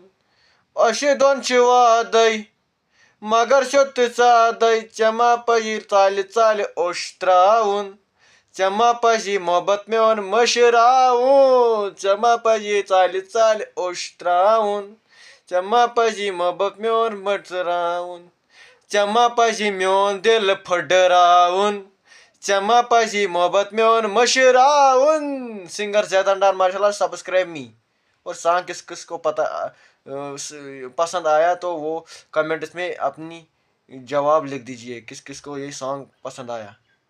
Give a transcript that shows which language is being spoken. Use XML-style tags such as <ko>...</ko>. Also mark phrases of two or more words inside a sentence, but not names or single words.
<ks>अशि दोन छ वादै मगर शुत सादै चमा पजी चाल चाल ओश त्रावुन चमा पजी मोहब्बत म्योन मशरावुन चमा पजी चाल चाल ओश त्रावुन चमा पजी मोहब्बत म्योन मशरावुन चमा पजी म्योन दिल फडरावुन चमा पजी मोहब्बत म्योन मशरावुन।</ks> <hi>सिंगर जैदान डार माशाल्लाह,</hi> <en>subscribe me.</en> <hi>और सॉन्ग किस किस को पसंद आया तो वो कमेंट्स में अपनी जवाब लिख दीजिए किस किस को ये सॉन्ग पसंद आया।</hi>